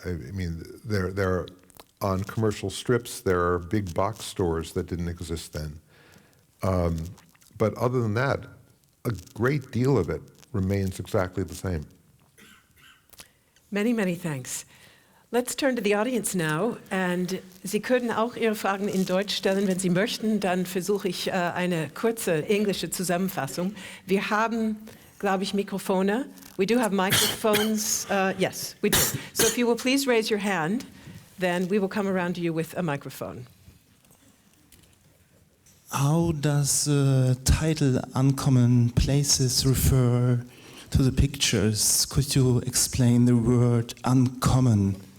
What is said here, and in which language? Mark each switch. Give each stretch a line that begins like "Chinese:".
English: I mean, they're on commercial strips, there are big box stores that didn't exist then. But other than that, a great deal of it remains exactly the same. Many, many thanks. Let's turn to the audience now.
German: And Sie können auch Ihre Fragen in Deutsch stellen, wenn Sie möchten. Dann versuche ich eine kurze englische Zusammenfassung. Wir haben, glaube ich, Mikrofone.
English: We do have microphones. Yes, we do. So if you will please raise your hand, then we will come around to you with a microphone. How does the title Uncommon Places refer to the pictures? Could you explain the word uncommon?